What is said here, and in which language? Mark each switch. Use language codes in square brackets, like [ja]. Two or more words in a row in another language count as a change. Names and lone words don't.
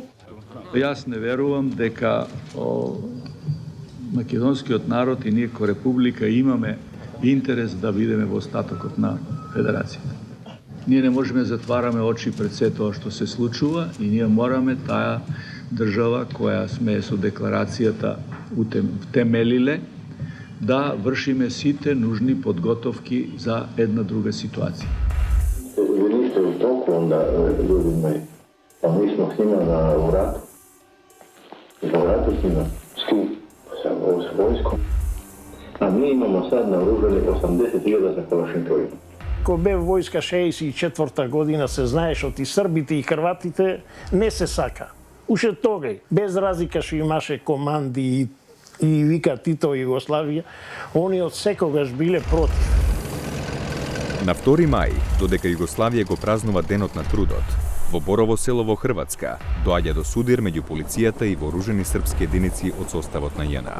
[mk] Јас не верувам дека македонскиот народ и ние ко република имаме интерес да бидеме во остатокот на федерацијата. Ние не можеме да затвараме очи пред се тоа што се случува и ние мораме таа држава која сме со декларацијата втемелиле да вршиме сите нужни подготовки за една друга ситуација. [sr] Vi niste u toku onda, ljudi moji, pa mi smo s njima u ratu. U ratu s njima? S kim? Sa vojskom. A mi imamo sad naoružani 80.000 sa kalašnikovima. [mk] Ко бе војска 64-та година се знаеш од и србите и хрватите не се сака. Уште тогај, без разлика што имаше команди и вика Тито Југославија, они од секогаш биле против. На 2 мај, додека Југославија го празнува Денот на трудот, во Борово село во Хрватска доаѓа до судир меѓу полицијата и вооружени српски единици од составот на ЈНА.